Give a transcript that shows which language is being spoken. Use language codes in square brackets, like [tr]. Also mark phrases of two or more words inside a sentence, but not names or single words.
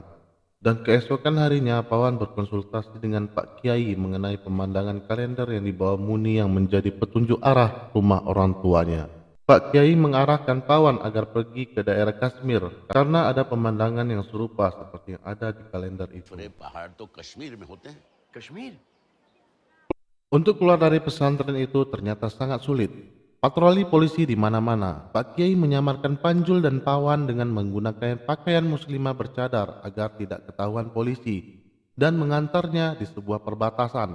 [id] Dan keesokan harinya Pawan berkonsultasi dengan Pak Kiai mengenai pemandangan kalender yang dibawa Muni yang menjadi petunjuk arah rumah orang tuanya. Pak Kiai mengarahkan Pawan agar pergi ke daerah Kashmir karena ada pemandangan yang serupa seperti yang ada di kalender itu. [hi] पहाड़ तो कश्मीर में होते हैं कश्मीर [id] Untuk keluar dari pesantren itu ternyata sangat sulit. Patroli polisi di mana-mana. Pak Kiai menyamarkan Panjul dan Pawan dengan menggunakan pakaian muslimah bercadar agar tidak ketahuan polisi dan mengantarnya di sebuah perbatasan.